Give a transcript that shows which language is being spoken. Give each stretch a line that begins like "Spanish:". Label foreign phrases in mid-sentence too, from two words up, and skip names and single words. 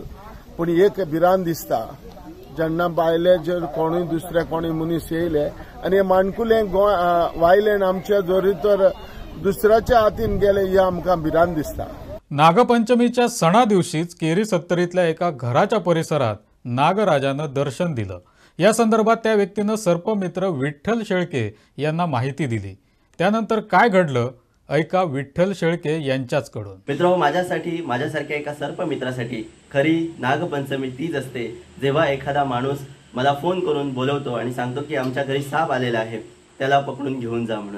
Konkani: पूण एक भिरांत दिसता जेन्ना भायले जर कोणूय दुसरे कोणूय मनीस येयले आनी हे माणकुले वायलेन आमचे जरी तर दुसऱ्याच्या हातीन गेले हे आमकां भिरांत दिसता।
Marathi: नागपंचमीच्या सणा दिवशीच केरी सत्तरीतल्या एका घराच्या परिसरात नागराजानं दर्शन दिलं। या संदर्भात त्या व्यक्तीनं सर्पमित्र विठ्ठल शेळके यांना माहिती दिली। त्यानंतर काय घडलं ऐका विठ्ठल शेळके यांच्याचकडून। मित्र, माझ्यासाठी माझ्यासारख्या एका सर्पमित्रासाठी खरी नागपंचमी तीच असते जेव्हा एखादा माणूस मला फोन करून बोलवतो आणि सांगतो की आमच्या घरी साप आलेला आहे, त्याला पकडून घेऊन जा म्हणून।